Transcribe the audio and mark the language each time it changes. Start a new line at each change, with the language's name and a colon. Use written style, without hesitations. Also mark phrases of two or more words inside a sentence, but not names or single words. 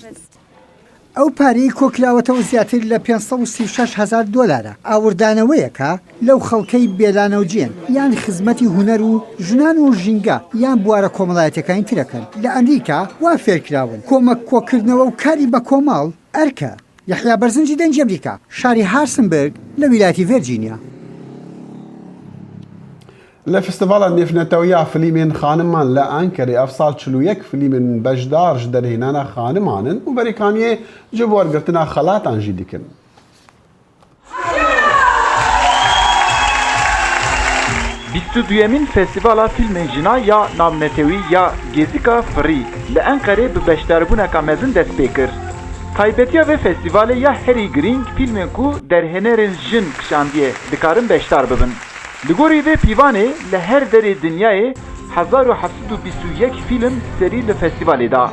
Central Kurdish: ئەو پارەی کۆکراوەتەوە زیاتر لە $536,000 ئاوردانەوەیەکە لەو خەڵکەی بێلانەوجێن یان خزمەتی هوەر و ژنان و ژینگە یان بوارە کۆمەڵایەتەکانی ترەکەن لە ئەمریکا وا فێرکراون کۆمەک کۆکردنەوە و کاری بە کۆماڵ ئەرکە. یحیا بەرزنجی دەنگی ئەمریکا شاری هارسنبرگ لە ویلایەتی ڤێرجینیا.
Kurdish: لە فستیڤالە نێفنەتەوەیە فلیمên خانمان لە ئەنکەرێ ئەف ساڵ 41 فلیمên بەشدار ji دەرهێنانە خانمانن و بەریکانیە ji bo وەرگرتنا خەڵاتان jî dikin. بیستودویەمین فستیڤالا فیلمên jina ya navnetewî ya Gezika Firî li Enqerê bi beşdarbûneka mezin dest pê kir. Taybetiya vê festîvalê ya herî girîng fîlmên ku derhênerên jin kişandiye dikarin beşdar bibin. Li gorî vê pîvanê li her derê dinyayê 1721 fîlm serî li festîvalê da.